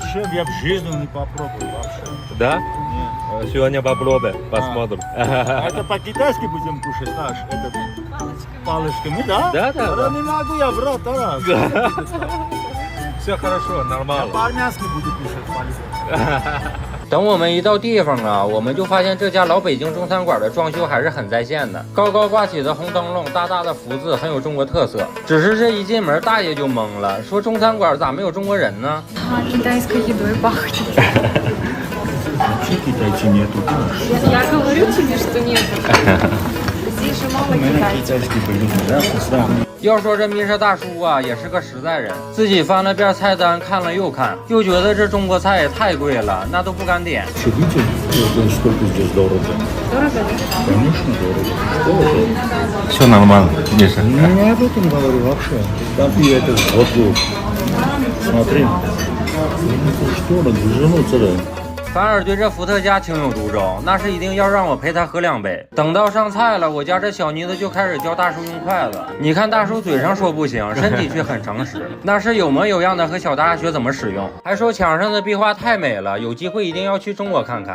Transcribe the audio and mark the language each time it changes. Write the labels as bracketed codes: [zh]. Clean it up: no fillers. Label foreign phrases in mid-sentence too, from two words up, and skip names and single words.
[ru] шеф, я в жизни не попробую вообще. Да? Сегодня попробуй, посмотрим. Это по-китайски будем кушать, знаешь, это палочками, да? Да, да, да. Не могу я врать, да. Все хорошо, нормально. По-армянски буду кушать палочками. [zh] 等我们一到地方啊，我们就发现这家老北京中餐馆的装修还是很在线的，高高挂起的红灯笼，大大的福字，很有中国特色。只是这一进门，大爷就懵了，说中餐馆咋没有中国人呢？ [ru] Китайской едой пахнет. Вообще китайцы нету. Я говорю тебе, что нет. Здесь же мало китайцев. Китайский блин, да, вкусно. [zh] 要说这米莎大叔啊，也是个实在人，自己翻了遍菜单，看了又看，又觉得这中国菜也太贵了，那都不敢点。 [ru] Видите, сколько здесь дорого? Конечно, дорого. Что это? Все нормально, Миша. Не об этом говорю вообще. Там и это вот. Смотри. Что надо вернуться, да? [zh] 反而对这伏特加情有独钟，那是一定要让我陪他喝2杯。等到上菜了，我家这小妮子就开始教大叔用筷子。你看大叔嘴上说不行，身体却很诚实，那是有模有样的和小大学怎么使用，还说墙上的壁画太美了，有机会一定要去中国看看。